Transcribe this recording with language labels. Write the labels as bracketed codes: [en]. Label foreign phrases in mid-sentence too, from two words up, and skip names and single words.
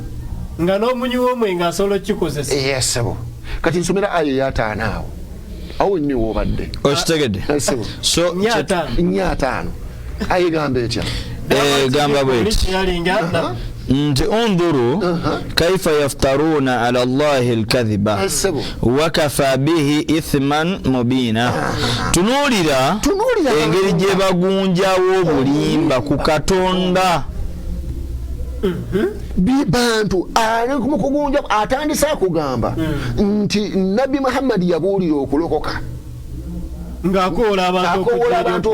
[lg] nga n'omunyi w'omwenge asobola kikozesa yesebo kati nsomera aya ey'ataano awo nni woobadde okitegedde so nyaataano ayigamba etya gamba bweti nti [ar] انظر كيف يفترون على الله الكذب وكفى به إثما مبينا [lg] tunuulira engeri gye bagunjawo obulimba ku Katonda bantu ali kumukugunja atandisa kugamba nti Nabbi Muhammad yabuulira okulokoka ng'akoola abantu